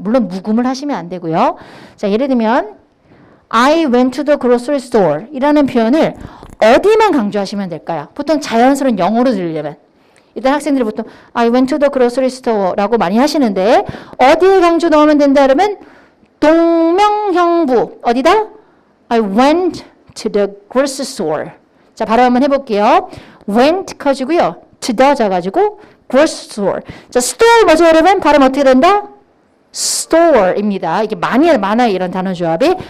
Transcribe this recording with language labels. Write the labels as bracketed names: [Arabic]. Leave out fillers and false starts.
[Korean] 물론 묵음을 하시면 안 되고요. 자, 예를 들면 [English] I went to the grocery store [Korean] 이라는 표현을 어디만 강조하시면 될까요? 보통 자연스러운 영어로 들리려면 일단 학생들이 보통 [English] I went to the grocery store [Korean] 라고 많이 하시는데 어디에 강조 넣으면 된다 그러면 동명형부 어디다? [English] I went to the grocery store. [Korean] 자, 바로 한번 해볼게요. went 커지고요. [English] to the [Korean] 져가지고 [English] grocery store. [Korean] 자, store 뭐죠, 여러분? 발음 어떻게 된다? store입니다. 이게 많아요, 이런 단어 조합이.